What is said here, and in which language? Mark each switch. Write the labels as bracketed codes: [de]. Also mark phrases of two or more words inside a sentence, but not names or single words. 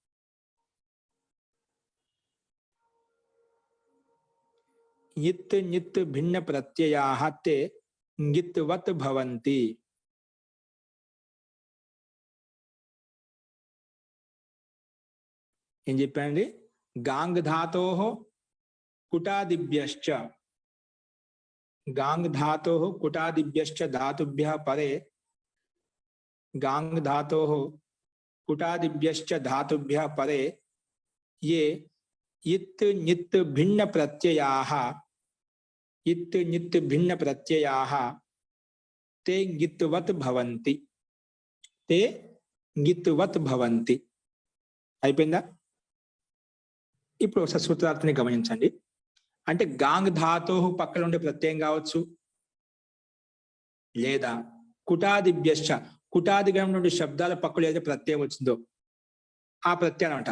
[sa] इत् नित् भिन्न प्रत्ययाः ते ङित्वत् भवन्ति. [te] ఏం చెప్పండి? [sa] गाङ्ग् धातोः कुटादिभ्यश्च, गांग धातोः कुटादिभ्यश्च धातुभ्यः परे, गांग धातोः कुटादिभ्यश्च धातुभ्यः परे ये इत् नित् भिन्न प्रत्ययाः, इत् नित् भिन्न प्रत्ययाः ते ङित्वत् भवन्ति, ते ङित्वत् भवन्ति. [te] అయిపోయిందా? ఇప్పుడు ఒకసారి సూత్రార్థాన్ని గమనించండి. అంటే [sa] गाङ्ग् धातोः [te] పక్కన ఉండే ప్రత్యయం కావచ్చు, లేదా కుటాదిభ్యశ్చ కుటాదిగణం నుండి శబ్దాల పక్కన ఏదైతే ప్రత్యయం వచ్చిందో ఆ ప్రత్యయం అంట.